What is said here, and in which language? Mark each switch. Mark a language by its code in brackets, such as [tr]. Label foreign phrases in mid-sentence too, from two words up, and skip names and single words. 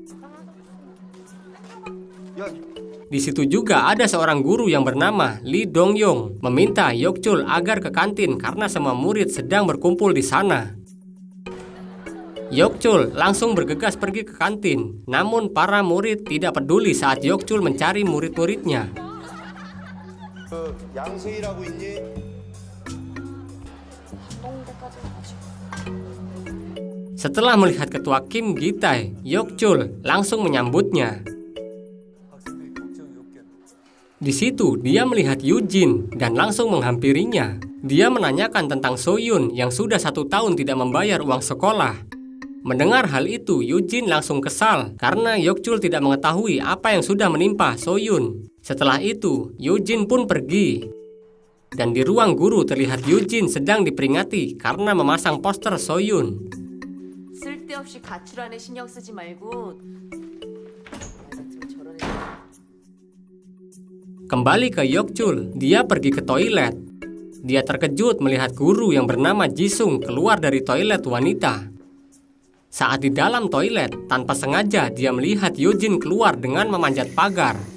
[id] Di situ juga ada seorang guru yang bernama Lee Dong-yong meminta Yokchul agar ke kantin karena semua murid sedang berkumpul di sana. Yokchul langsung bergegas pergi ke kantin, namun para murid tidak peduli saat Yokchul mencari murid-muridnya. [ko] 양세일하고 있니? [id] Setelah melihat ketua Kim Gi-tae, Yokchul langsung menyambutnya. Di situ, dia melihat Yujin dan langsung menghampirinya. Dia menanyakan tentang Soyun yang sudah 1 tahun tidak membayar uang sekolah. Mendengar hal itu, Yujin langsung kesal karena Yokchul tidak mengetahui apa yang sudah menimpa Soyun. Setelah itu, Yujin pun pergi. Dan di ruang guru terlihat Yujin sedang diperingati karena memasang poster Soyun. [ko] 쓸데없이 가출안에 신경 쓰지 말고 저런 애 [id] Kembali ke Yokchul, dia pergi ke toilet. Dia terkejut melihat guru yang bernama Jisung keluar dari toilet wanita. Saat di dalam toilet, tanpa sengaja dia melihat Yujin keluar dengan memanjat pagar.